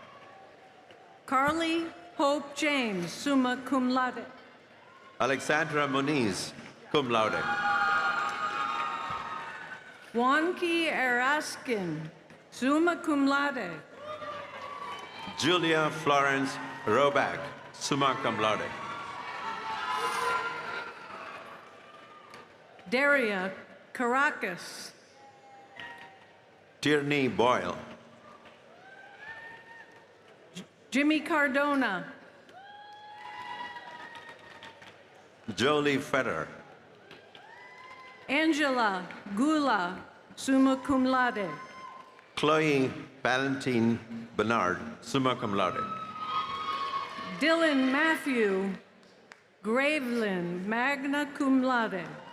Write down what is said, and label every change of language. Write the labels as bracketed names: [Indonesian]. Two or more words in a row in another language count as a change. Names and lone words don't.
[English] Carly Hope James, summa cum laude. Alexandra Moniz, cum laude. Juanqui Eraskin, summa cum laude. Julia Florence Roback, summa cum laude. Daria Caracas. Tierney Boyle. Jimmy Cardona. Jolie Feder. Angela Gula, summa cum laude. Chloe Valentine Bernard, summa cum laude. Dylan Matthew Gravelin, magna cum laude.